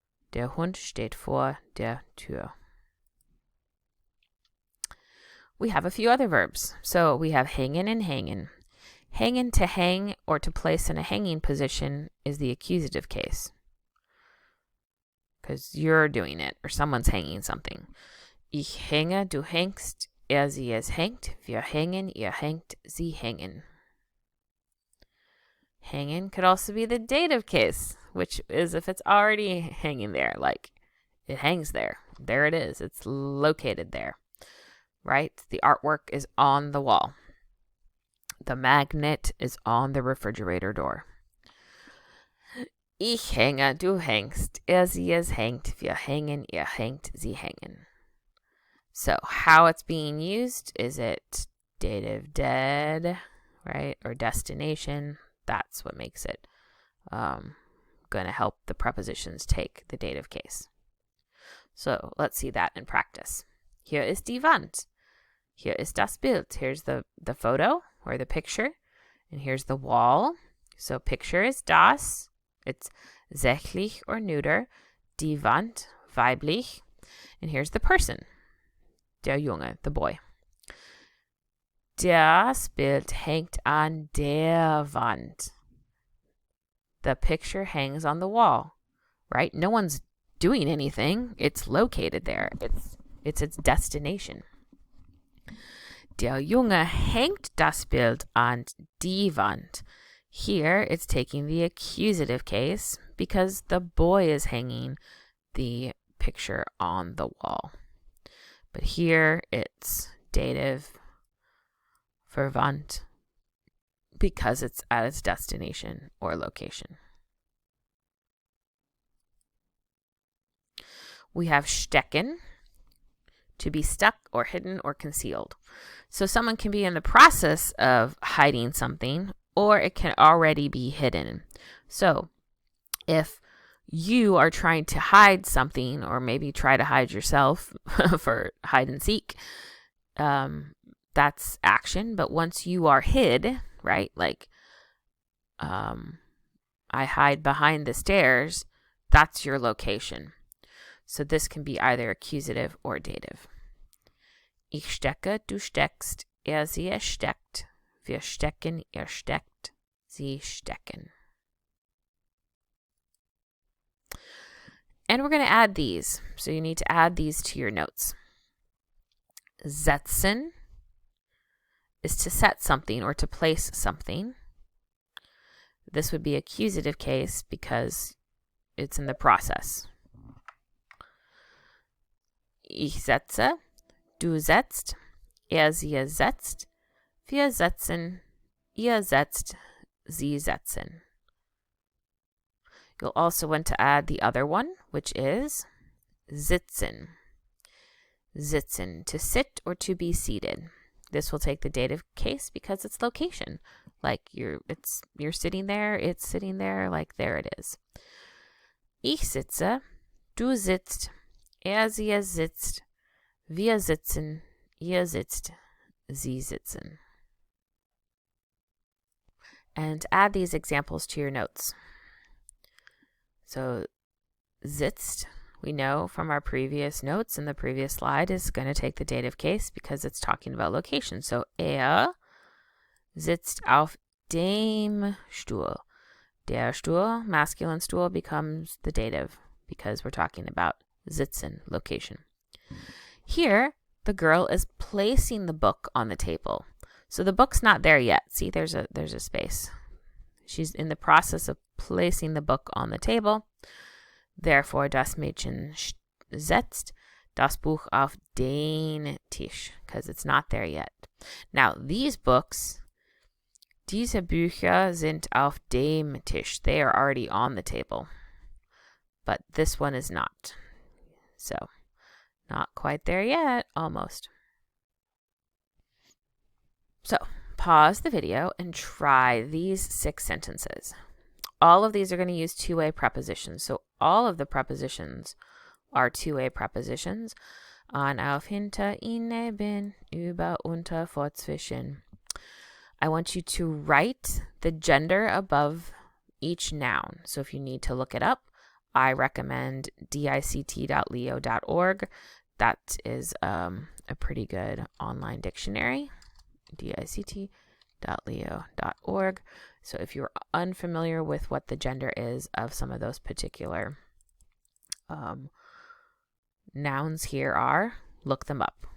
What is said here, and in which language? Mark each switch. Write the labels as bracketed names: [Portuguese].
[German] Der Hund steht vor der Tür. [English] We have a few other verbs. So we have hängen and hängen. Hängen, to hang or to place in a hanging position, is the accusative case. Because you're doing it, or someone's hanging something. [German] Ich hänge, du hängst, sie, es hängt, wir hängen, ihr hängt, sie hängen. [English] Hängen could also be the dative case, which is if it's already hanging there, like it hangs there. There it is. It's located there, right? The artwork is on the wall. The magnet is on the refrigerator door. [German] Ich hänge, du hängst, sie, es hängt, wir hängen, ihr hängt, sie hängen. [English] So how it's being used, is it dative dead, right? Or destination? That's what makes it going to help the prepositions take the dative case. So let's see that in practice. [German] Hier ist die Wand. Hier ist das Bild. [English] Here's the photo or the picture. And here's the wall. So picture is das. It's sächlich or neuter. [German] Die Wand, weiblich. [English] And here's the person. [German] Der Junge, [English] the boy. [German] Das Bild hängt an der Wand. [English] The picture hangs on the wall, right? No one's doing anything. It's located there. It's its destination. [German] Der Junge hängt das Bild an die Wand. [English] Here, it's taking the accusative case because the boy is hanging the picture on the wall. But here, it's dative for Wand because it's at its destination or location. We have stecken, to be stuck or hidden or concealed. So someone can be in the process of hiding something, or it can already be hidden. So if you are trying to hide something, or maybe try to hide yourself for hide and seek, that's action. But once you are hid, right, like I hide behind the stairs, that's your location. So this can be either accusative or dative. [German] Ich stecke, du steckst, sie, es steckt, wir stecken, ihr steckt, sie stecken. [English] And we're going to add these. So you need to add these to your notes. Setzen is to set something or to place something. This would be accusative case because it's in the process. [German] Ich setze, du setzt, sie setzt, wir setzen, ihr setzt, sie setzen. [English] You'll also want to add the other one, which is sitzen. Sitzen, to sit or to be seated. This will take the dative case because it's location. Like you're sitting there, it's sitting there, like there it is. [German] Ich sitze, du sitzt, sie sitzt, wir sitzen, ihr sitzt, sie sitzen. [English] And add these examples to your notes. So sitzt, we know from our previous notes in the previous slide, is going to take the dative case because it's talking about location. [German] So sitzt auf dem Stuhl. [English] Der Stuhl, masculine stool, becomes the dative because we're talking about sitzen, location. Here, the girl is placing the book on the table. So the book's not there yet. See, there's a space. She's in the process of placing the book on the table. Therefore, [German] das Mädchen setzt das Buch auf den Tisch, [English] because it's not there yet. Now, these books, [German] diese Bücher sind auf dem Tisch. [English] They are already on the table. But this one is not. So, not quite there yet, almost. So, pause the video and try these 6 sentences. All of these are going to use two-way prepositions. So all of the prepositions are two-way prepositions. [German] An, auf, hinter, in, neben, über, unter, vor, zwischen. [English] I want you to write the gender above each noun. So if you need to look it up, I recommend dict.leo.org. That is a pretty good online dictionary. dict.leo.org. So if you're unfamiliar with what the gender is of some of those particular nouns here are, look them up.